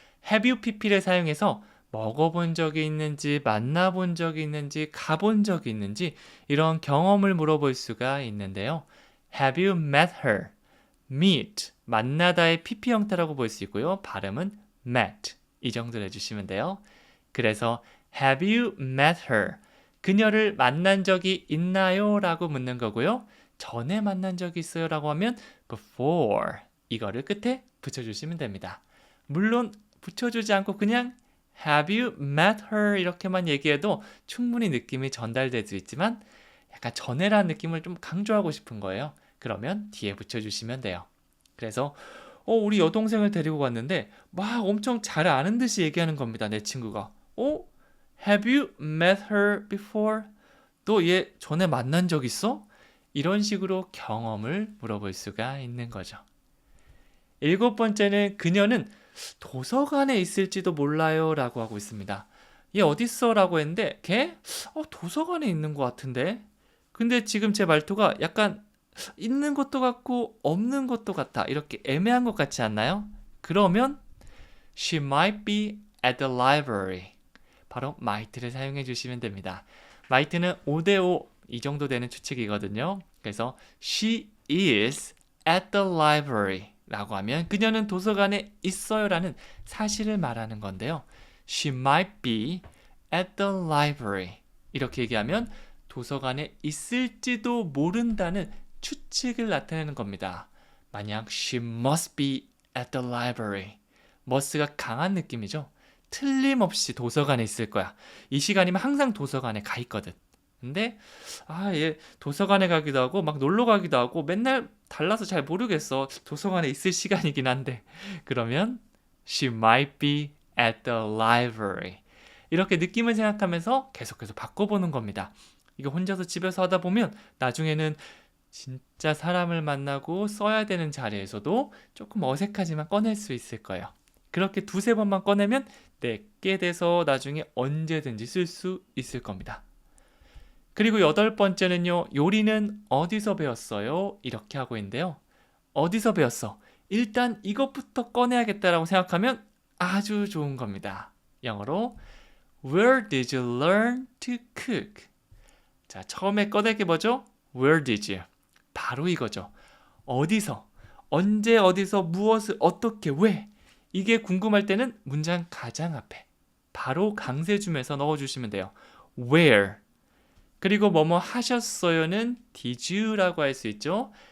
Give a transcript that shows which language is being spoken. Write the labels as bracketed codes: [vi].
[ko] Have you pp를 사용해서 먹어본 적이 있는지, 만나본 적이 있는지, 가본 적이 있는지 이런 경험을 물어볼 수가 있는데요. [en] Have you met her? [ko] meet, 만나다의 pp 형태라고 볼 수 있고요. 발음은 met, 이 정도로 해주시면 돼요. 그래서 [en] Have you met her? [ko] 그녀를 만난 적이 있나요? 라고 묻는 거고요. 전에 만난 적이 있어요? 라고 하면 before, 이거를 끝에 붙여주시면 됩니다. 물론 붙여주지 않고 그냥 [en] Have you met her? [ko] 이렇게만 얘기해도 충분히 느낌이 전달될 수 있지만 약간 전에라는 느낌을 좀 강조하고 싶은 거예요. 그러면 뒤에 붙여주시면 돼요. 그래서 우리 여동생을 데리고 갔는데 막 엄청 잘 아는 듯이 얘기하는 겁니다. 내 친구가. [en] Have you met her before? [ko] 너 얘 전에 만난 적 있어? 이런 식으로 경험을 물어볼 수가 있는 거죠. 일곱 번째는 그녀는 도서관에 있을지도 몰라요 라고 하고 있습니다. 얘 어딨어? 라고 했는데 걔? 도서관에 있는 것 같은데? 근데 지금 제 말투가 약간 있는 것도 같고 없는 것도 같아. 이렇게 애매한 것 같지 않나요? 그러면 [en] She might be at the library. [ko] 바로 might를 사용해 주시면 됩니다. might는 5대5 이 정도 되는 추측이거든요. 그래서 [en] She is at the library [ko] 라고 하면 그녀는 도서관에 있어요 라는 사실을 말하는 건데요. [en] She might be at the library. [ko] 이렇게 얘기하면 도서관에 있을지도 모른다는 추측을 나타내는 겁니다. 만약 [en] she must be at the library. [ko] must가 강한 느낌이죠. 틀림없이 도서관에 있을 거야. 이 시간이면 항상 도서관에 가 있거든. 근데 얘 도서관에 가기도 하고 막 놀러 가기도 하고 맨날 달라서 잘 모르겠어. 도서관에 있을 시간이긴 한데 그러면 [en] She might be at the library. [ko] 이렇게 느낌을 생각하면서 계속해서 바꿔보는 겁니다. 이거 혼자서 집에서 하다 보면 나중에는 진짜 사람을 만나고 써야 되는 자리에서도 조금 어색하지만 꺼낼 수 있을 거예요. 그렇게 두세 번만 꺼내면 내게 돼서 나중에 언제든지 쓸 수 있을 겁니다. 그리고 여덟 번째는요. 요리는 어디서 배웠어요? 이렇게 하고 있는데요. 어디서 배웠어? 일단 이것부터 꺼내야겠다라고 생각하면 아주 좋은 겁니다. 영어로 [en] Where did you learn to cook? [ko] 자, 처음에 꺼낼 게 뭐죠? [en] Where did you? [ko] 바로 이거죠. 어디서, 언제, 어디서, 무엇을, 어떻게, 왜? 이게 궁금할 때는 문장 가장 앞에 바로 강세줌에서 넣어주시면 돼요. [en] Where? [ko] 그리고 뭐뭐 하셨어요는 did you라고 할 수 있죠.